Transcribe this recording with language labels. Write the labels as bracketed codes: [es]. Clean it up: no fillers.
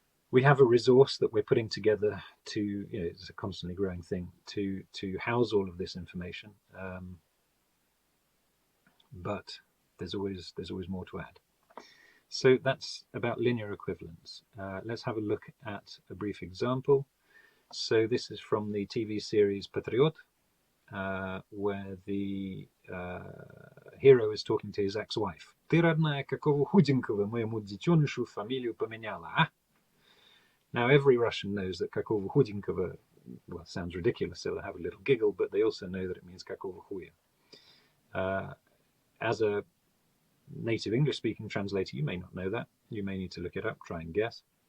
[en] We have a resource that we're putting together to, it's a constantly growing thing, to house all of this information, but there's always more to add. So that's about linear equivalence. Let's have a look at a brief example. So this is from the TV series Patriot, where the hero is talking to his ex-wife. [ru] Ты родная, какого худенького моему детенышу фамилию поменяла, а? [en] Now every Russian knows that [ru] какого худенького, [en] well, sounds ridiculous, so they'll have a little giggle, but they also know that it means [ru] какого хуя. [en] As a native English-speaking translator, you may not know that. You may need to look it up, try and guess.